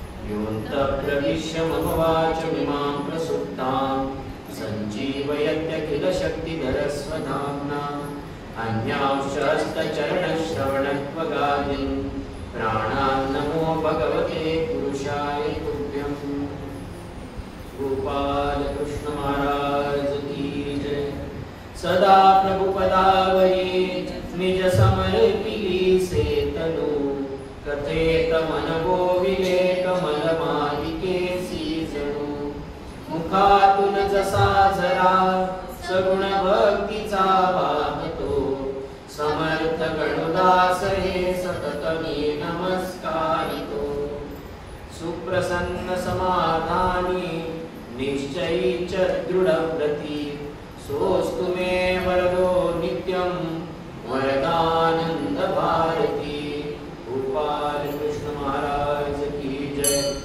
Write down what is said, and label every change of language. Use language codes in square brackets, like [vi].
[sa] योऽन्तः प्रविश्य मम वाचमिमां प्रसुप्तां सञ्जीवयत्यखिलशक्तिधरस्वधाम्ना अन्यांश्च हस्तचरणश्रवणत्वगादीन् प्राणान् नमो भगवते पुरुषाय तुभ्यम्। [hi] गोपाल कृष्ण महाराज की जय। [mr] सदा प्रभुपदावरी निज समर्पिली से तनु कथेत मन गोविले कमल मालिके सीजनु। मुखातून जसा झरा सगुण भक्तीचा वाहतो समर्थ गणदास हे सतत मी नमस्कारितो। [sa] सुप्रसन्न समाधानी निश्चयी च दृढव्रती सोऽस्तु मे वरदो नित्यं वरदानंद भारती। [hi] गोपाल कृष्ण महाराज की जय।